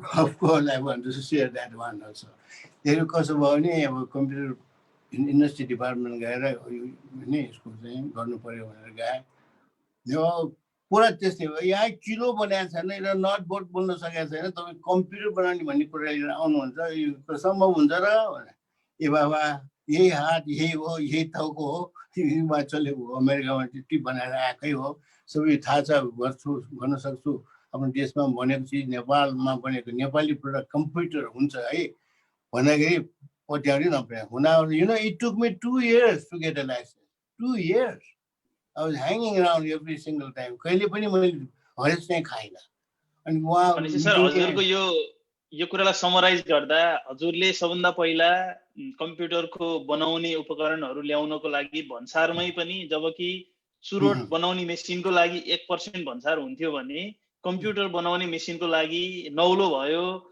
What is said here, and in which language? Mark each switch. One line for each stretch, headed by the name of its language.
English: Of course I want to share that one also.
Nepali: यो कसो भयो भने अब कम्प्युटर इन्डस्ट्री डिपार्टमेन्ट गएर नि यसको चाहिँ गर्नु पर्यो भनेर गएँ। यो पुरा त्यस्तै हो, यहाँ किलो बनाएको छैन र नट बोर्ड बोल्न सकेको छैन, तपाईँ कम्प्युटर बनाउने भन्ने कुरा लिएर आउनुहुन्छ, यो सम्भव हुन्छ र भनेर। ए बाबा यही हात यही हो, यही टाउको हो, हिउँमा चलेको हो, अमेरिकामा त्यति बनाएर आएकै हो, सबै थाहा छ, गर्न सक्छु। आफ्नो देशमा बनेको चिज नेपालमा बनेको नेपाली प्रडक्ट कम्प्युटर हुन्छ है भन्दाखेरि पट्याउनै नपर्यो।
English: हुन it took me 2 years to get a license. 2 years. I was hanging around every single time.
Nepali: कहिले पनि मैले हरेस चाहिँ खाइनँ। अनि सर हजुरको यो कुरालाई समराइज गर्दा हजुरले सबभन्दा पहिला कम्प्युटरको बनाउने उपकरणहरू ल्याउनको लागि भन्सारमै पनि जबकि चुरोट बनाउने मेसिनको लागि 1% भन्सार हुन्थ्यो भने कम्प्युटर बनाउने मेसिनको लागि नौलो भयो